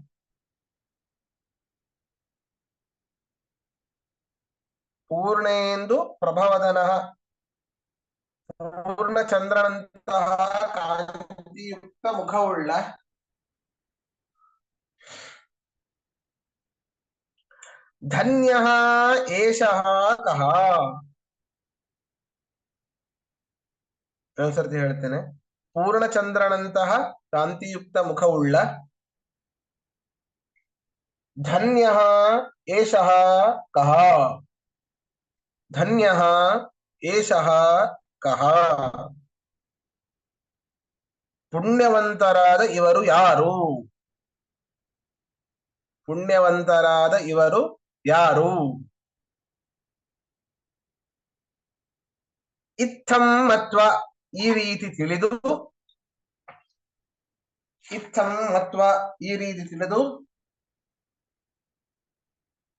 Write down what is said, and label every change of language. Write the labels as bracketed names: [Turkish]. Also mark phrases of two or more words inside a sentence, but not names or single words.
[Sanskrit] ಪೂರ್ಣೇಂದು ಪ್ರಭವದನಃ [Kannada] ಪೂರ್ಣಚಂದ್ರನಂತಹ ಕಾಂತಿಯುಕ್ತ ಮುಖವುಳ್ಳ [Sanskrit] ಧನ್ಯಃ ಏಷಃ ಕಃ. [Kannada] ಒಂದ್ಸರ್ತಿ ಹೇಳ್ತೇನೆ. ಪೂರ್ಣಚಂದ್ರನಂತಹ ಕಾಂತಿಯುಕ್ತ ಮುಖವುಳ್ಳ [Sanskrit] ಧನ್ಯಃ ಏಷಃ ಕಃ, ಧನ್ಯಃ ಏಷಃ ಕಃ. [Kannada] ಪುಣ್ಯವಂತರಾದ ಇವರು ಯಾರು, ಪುಣ್ಯವಂತರಾದ ಇವರು ಯಾರು. [Sanskrit] ಇತ್ತಂ ಮತ್ವ [Kannada] ಈ ರೀತಿ ತಿಳಿದು, [Sanskrit] ಇತ್ತಂ ಮತ್ವ [Kannada] ಈ ರೀತಿ ತಿಳಿದು